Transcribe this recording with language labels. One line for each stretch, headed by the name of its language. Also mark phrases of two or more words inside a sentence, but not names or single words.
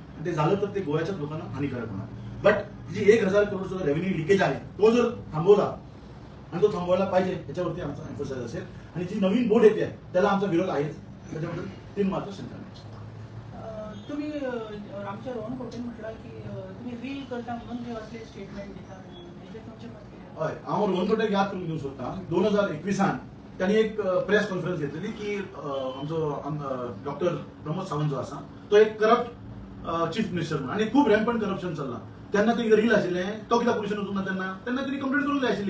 Marathi: आणि ते झालं तर ते गोव्याच्या लोकांना हानिकारक होणार. बट जी 1000 करोडचा
English: revenue leakage
Marathi: आहे तो जर थांबवला आणि तो थांबवायला पाहिजे याच्यावरती आमचा एम्फोसाइज असेल. आणि जी नवीन बोर्ड येते त्याला आमचा विरोध आहेच, त्याच्याबद्दल 3 मात्र शंका नाही. तुम्ही आमच्या रोहन खोटे म्हटलं की तुम्ही रील करता म्हणून जे असले स्टेटमेंट देता म्हणजे तुमचे मत कितें?
Konkani: हय, हांव रोहन खोटेक याद करून दिवंक सोदतां. 2021 त्यांनी एक
English: press conference
Konkani: घेतलेली की आमचो डॉक्टर प्रमोद सावंत जो आसा तो एक
English: corrupt chief minister
Konkani: म्हणून आणि खूप
English: rampant corruption
Konkani: चल्लां. तेन्ना ते रील आशिल्लें तो कित्याक पुलिशेन वचूंक ना तेन्ना तेन्ना तरी कंप्लेंट करूंक जाय आशिल्ली.